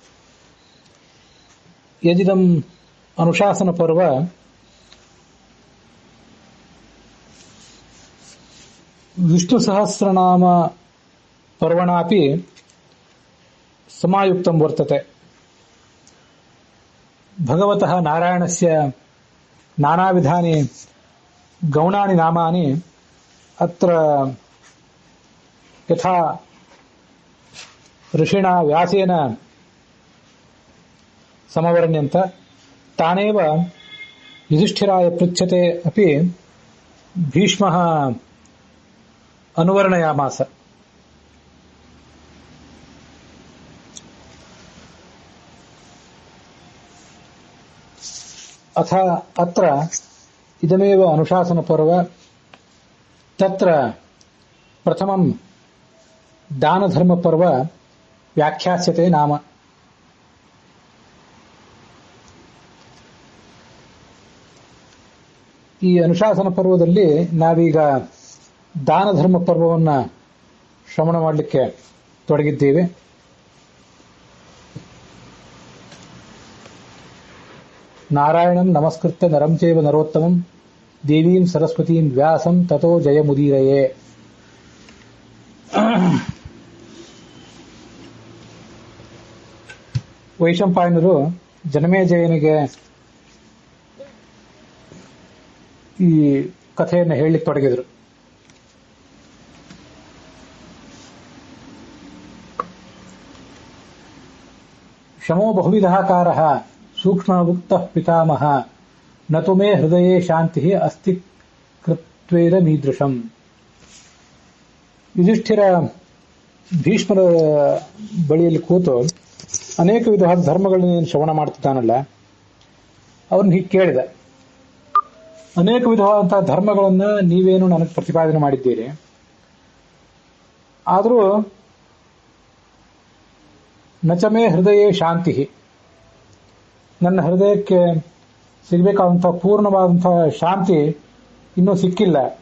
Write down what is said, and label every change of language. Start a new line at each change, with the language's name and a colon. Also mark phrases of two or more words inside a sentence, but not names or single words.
Sanskrit: ಯದಿದಂ ಅನುಶಾಸನ ಪರ್ವ ವಿಷ್ಣು ಸಹಸ್ರನಾಮ ಪರ್ವಣಾಪಿ ಸಮಾಯುಕ್ತಂ ವರ್ತತೆ. ಭಗವತಃ ನಾರಾಯಣಸ್ಯ ನಾನಾವಿಧಾನಿ ಗೌಣಾನಿ ನಾಮಾನಿ ಅತ್ರ ಯಥಾ ಋಷಿಣಾ ವ್ಯಾಸೇನ ಸಮವರ್ಣ್ಯಂತ ತಾನೇವ ಯುಧಿಷ್ಠಿರಾಯ ಪೃಚ್ಛತೆ ಅಪಿ ಭೀಷ್ಮಃ ಅನುವರ್ಣಯಾಮಾಸ. ಅಥ ಅತ್ರ ಇದಮೇವ ಅನುಶಾಸನ ಪರ್ವ ತತ್ರ ಪ್ರಥಮಂ ದಾನಧರ್ಮ ಪರ್ವ ವ್ಯಾಖ್ಯಾಸ್ಯತೆ ನಾಮ.
Kannada: ಈ ಅನುಶಾಸನ ಪರ್ವದಲ್ಲಿ ನಾವೀಗ ದಾನ ಧರ್ಮ ಪರ್ವವನ್ನು ಶ್ರವಣ ಮಾಡಲಿಕ್ಕೆ ತೊಡಗಿದ್ದೇವೆ.
Sanskrit: ನಾರಾಯಣಂ ನಮಸ್ಕೃತ್ಯ ನರಂ ಚೈವ ನರೋತ್ತಮಂ ದೇವೀಂ ಸರಸ್ವತೀಂ ವ್ಯಾಸಂ ತಥೋ ಜಯಮುದೀರಯೇ.
Kannada: ವೈಶಂಪಾಯನರು ಜನಮೇಜಯನಿಗೆ ಈ ಕಥೆಯನ್ನು ಹೇಳಲಿಕ್ಕೆ ತೊಡಗಿದರು.
Sanskrit: ಶಮೋ ಬಹುವಿಧಾಕಾರಃ ಸೂಕ್ಷ್ಮಭುಕ್ತಃ ಪಿತಾಮಹ ನತು ಮೇ ಹೃದಯೇ ಶಾಂತಿ ಅಸ್ತಿ ಕೃತ್ವೇನ ಮೀದೃಶಂ.
Kannada: ಯುಧಿಷ್ಠಿರ ಭೀಷ್ಮರ ಬಳಿಯಲ್ಲಿ ಕೂತು ಅನೇಕ ವಿಧವಾದ ಧರ್ಮಗಳನ್ನು ಶ್ರವಣ ಮಾಡ್ತಿದ್ದಾನಲ್ಲ, ಅವನು ಹೀಗೆ ಕೇಳಿದ, ಅನೇಕ ವಿಧವಾದಂತಹ ಧರ್ಮಗಳನ್ನು ನೀವೇನು ನನಗೆ ಪ್ರತಿಪಾದನೆ ಮಾಡಿದ್ದೀರಿ, ಆದರೂ
Sanskrit: ನಚಮೇ ಹೃದಯೇ ಶಾಂತಿ,
Kannada: ನನ್ನ ಹೃದಯಕ್ಕೆ ಸಿಗಬೇಕಾದಂತಹ ಪೂರ್ಣವಾದಂತಹ ಶಾಂತಿ ಇನ್ನೂ ಸಿಕ್ಕಿಲ್ಲ.